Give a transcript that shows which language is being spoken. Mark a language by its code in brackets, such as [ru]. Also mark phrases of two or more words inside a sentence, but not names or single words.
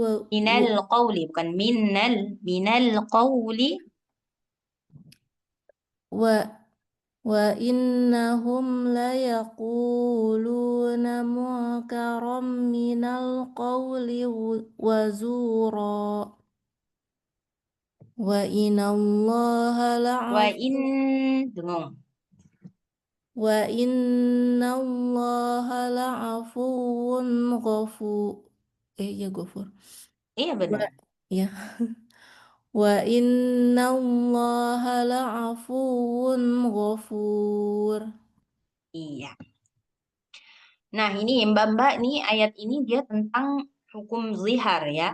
[ar] من القول, bukan من القول. وإنهم ليقولون منكرا من القول وزورا وإن الله [id] Dengung. [ar] وإن الله لعفو غفور. Ghafur. [id] Iya benar. Ya. [ar] وإن الله لعفو غفور. [id] Iya. Nah ini Mbak-mbak nih ayat ini dia tentang hukum zihar ya.